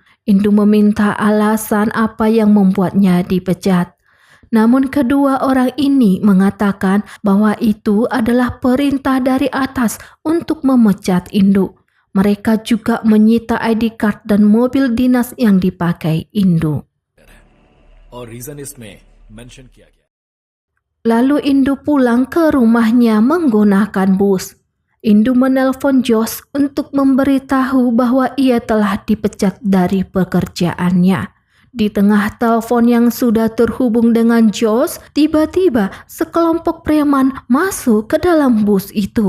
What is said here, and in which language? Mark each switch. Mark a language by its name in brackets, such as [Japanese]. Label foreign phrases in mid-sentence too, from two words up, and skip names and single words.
[Indonesian] Indu meminta alasan apa yang membuatnya dipecat. Namun kedua orang ini mengatakan bahwa itu adalah perintah dari atas untuk memecat Indu. Mereka juga menyita ID card dan mobil dinas yang dipakai Indu. [Hindi] और रीजन इसमें मेंशन किया गया. [Indonesian] Lalu Indu pulang ke rumahnya menggunakan bus. Indu menelpon Josh untuk memberitahu bahwa ia telah dipecat dari pekerjaannya. Di tengah telepon yang sudah terhubung dengan Josh, tiba-tiba sekelompok preman masuk ke dalam bus itu.